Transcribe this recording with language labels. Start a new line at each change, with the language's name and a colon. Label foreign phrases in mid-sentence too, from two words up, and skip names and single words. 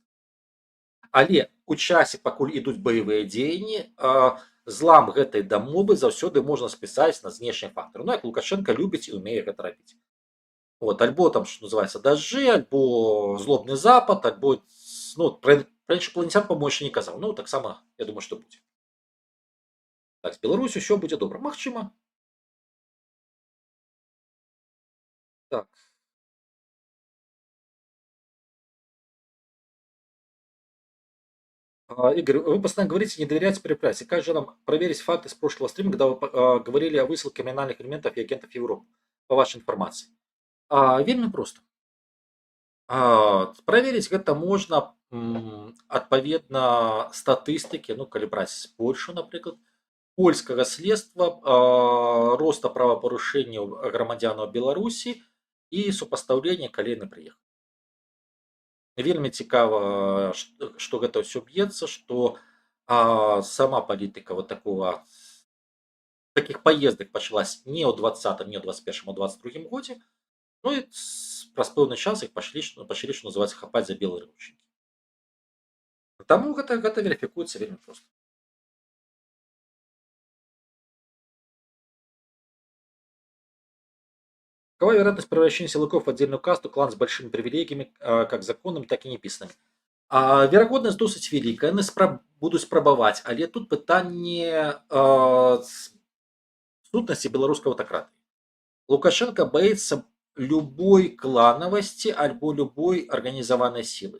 Belarusian: Але у часе, пакуль ідуць баявыя дзеянні, злам гэтай дамовы заўсёды можна спісаць на знешнія фактары. Ну, як Лукашенко любіць і умее гэта рабіць. Вот, альбо там, што называецца, дажджы, альбо злобны запад, альбо пра іншапланецян, па-мойму, яшчэ не казаў. Ну, таксама, я думаю, што будзе. Так, з Беларусю ўсё будзе добра. Магчыма. Так.
Russian: Игорь, вы постоянно говорите, не доверяйте прессе. Как же нам проверить факты с прошлого стрима, когда вы говорили о высылке криминальных элементов и агентов Европы, по вашей информации?
Belarusian: Вельмі проста. Праверыць гэта можна адпаведна статыстыкі, ну калі браць Польшу, напрыклад, польскага следства, роста правапарушэнняў грамадзянаў Беларусі і супастаўлення, калі яны прыехалі. Вельмі цікава, што гэта ўсё б'ецца, што сама палітыка вот такіх паездак пачалась не ў 20-м, не ў 21-м, а ў 22-м годзе. Ну і праз пэўны час іх пачалі, што называецца, хапаць за белыя ручнікі. Таму гэта верыфікуецца вельмі проста.
Russian: Какова вероятность превращения силовиков в отдельную касту, клан с большими привилегиями, как законными, так и неписанными?
Belarusian: Верагоднасць досыць вялікая, яны будуць спрабаваць, але тут пытанне сутнасці беларускай аўтакратыі. Лукашенко баіцца любой кланавасці альбо любой арганізаванай сілы.